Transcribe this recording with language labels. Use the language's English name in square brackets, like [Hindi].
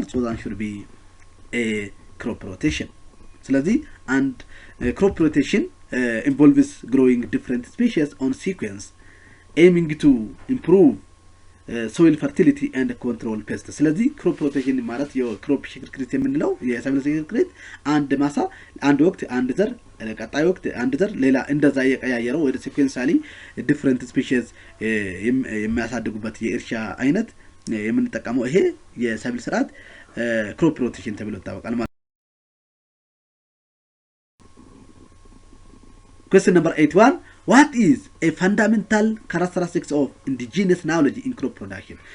[English] so that should be a crop rotation. [Amharic] ስለዚህ አንድ [English] crop rotation involves growing different species on sequence aiming to improve soil fertility and control pests. [Amharic] ስለዚህ crop rotation ማለት የክሮፕ ሽክርክሪት የምንለው የሰብል ሽክርክሪት አንድ ማሳ አንድ ወቅት አንድ ዘር ቀጣይ ወቅት አንድ ዘር ሌላ እንደዛ እየቀያየረው ወደ [English] sequentially different species [Amharic] የሚያሳድጉበት የእርሻ አይነት የምንጠቀመው ይሄ የሰብል ስርዓት crop rotation ተብሎ ይታወቃል ማለት ነው። [English] Question number 81. What is a fundamental characteristics of indigenous knowledge in crop production?